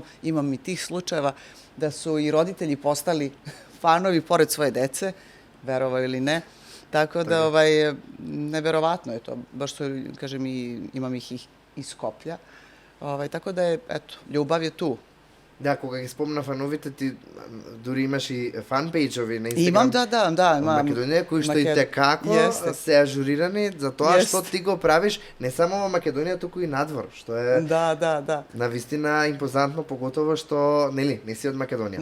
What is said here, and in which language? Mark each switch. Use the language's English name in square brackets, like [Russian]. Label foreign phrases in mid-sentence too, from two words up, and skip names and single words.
[Serbian] Imam i tih slučajeva da su i roditelji postali fanovi pored svoje dece, verovao ili ne. Tako da, neverovatno je to. Baš što, kažem, imam ih iz Skoplja. Tako da je, eto, ljubav je tu. [Macedonian] Да, кога ги спомна фановите, ти дури имаш и фан-пејџови на Инстаграм. Имам, да, имам. Македонија, кои што и текако се ажурирани за тоа што ти го правиш не само во Македонија, туку и надвор, што е навистина импозантно, поготово што, нели, не си од Македонија.